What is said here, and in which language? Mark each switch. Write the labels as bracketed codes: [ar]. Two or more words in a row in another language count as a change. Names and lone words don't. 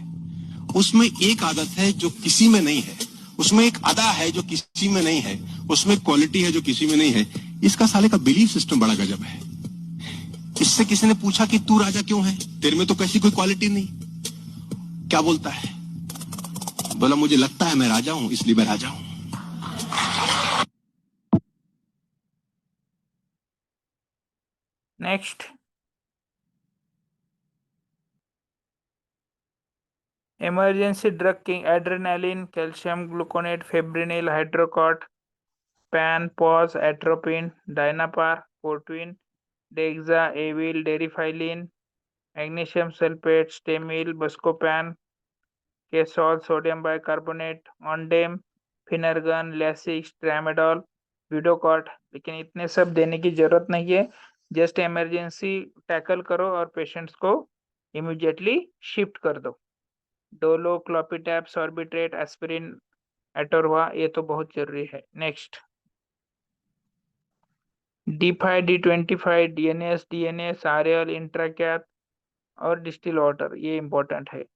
[hi] उसमें एक आदत है जो किसी में नहीं है, उसमें एक अदा है जो किसी में नहीं है, उसमें क्वालिटी है जो किसी में नहीं है। इसका साले का [en] belief system [hi] बड़ा गजब है। इससे किसी ने पूछा कि तू राजा क्यों है, तेरे में तो कैसी कोई क्वालिटी नहीं। क्या बोलता है? बोला मुझे लगता है मैं राजा हूं, इसलिए मैं राजा हूं। Next. [en] Emergency drug king: adrenaline, calcium gluconate, febrinil, hydrocort, pan, pause, atropine, dynapar, Fortwin, Dexa, Avil, Derifylline, magnesium sulfate, Stemil, Buscopan, Kesol, sodium bicarbonate, Ondem, Finergan, Lasix, Tramadol, Vidocort। [hi] लेकिन इतने सब देने की जरूरत नहीं है, [en] just emergency tackle [hi] करो और पेशेंट्स को इमीडिएटली शिफ्ट कर दो। डोलो, क्लोपिटैप, सॉर्बिट्रेट, एस्पिरिन, एटोरवा, ये तो बहुत जरूरी है। नेक्स्ट, D5, D25, DNS, आरएल, इंट्राकैथ और [en] distil water, [hi] ये इंपॉर्टेंट है।